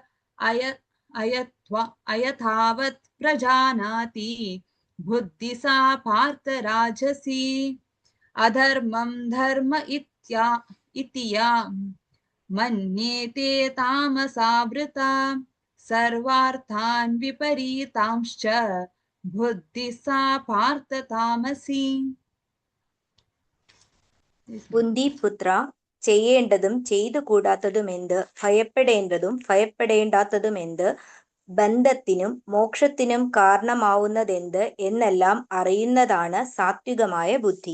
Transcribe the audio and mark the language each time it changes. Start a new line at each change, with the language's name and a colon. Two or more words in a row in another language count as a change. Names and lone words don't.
Sanskrit: अयथावत् प्रजानाति बुद्धिः सा पार्थ राजसी अधर्मं धर्म इति या मन्यते तमसावृता सर्वार्थान् विपरीतांश्च बुद्धिः सा पार्थ तामसी.
Malayalam: കുന്തി പുത്ര, ചെയ്യേണ്ടതും ചെയ്തു കൂടാത്തതും എന്ത്, ഭയപ്പെടേണ്ടതും ഭയപ്പെടേണ്ടാത്തതും എന്ത്, ബന്ധത്തിനും മോക്ഷത്തിനും കാരണമാവുന്നതെന്ത് എന്നെല്ലാം അറിയുന്നതാണ് സാത്വികമായ ബുദ്ധി.